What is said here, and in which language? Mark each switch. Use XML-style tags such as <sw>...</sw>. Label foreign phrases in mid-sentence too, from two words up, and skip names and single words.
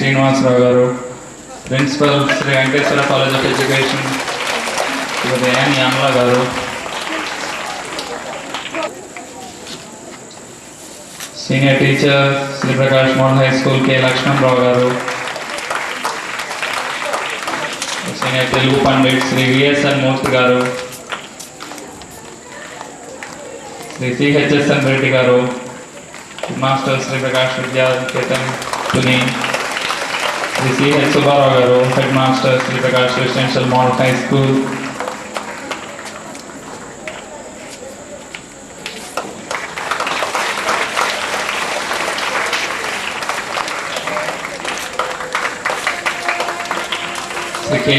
<en>Srinivas Rao Garu, Principal Sri Venkateswara College of Education, Sri N. Yamla Garu, Senior Teacher Sri Prakash Model High School K. Lakshman Rao Garu, Senior Telugu Pandit Sri V.S.N. Murthy Garu, Sri C.H.S.N. Reddy Garu, Master Sri Prakash Vidya Ketan Pune, Sri C.H. Subbarao Garu, Headmaster Sri Prakash Residential Model High School, Sri K.V.</en>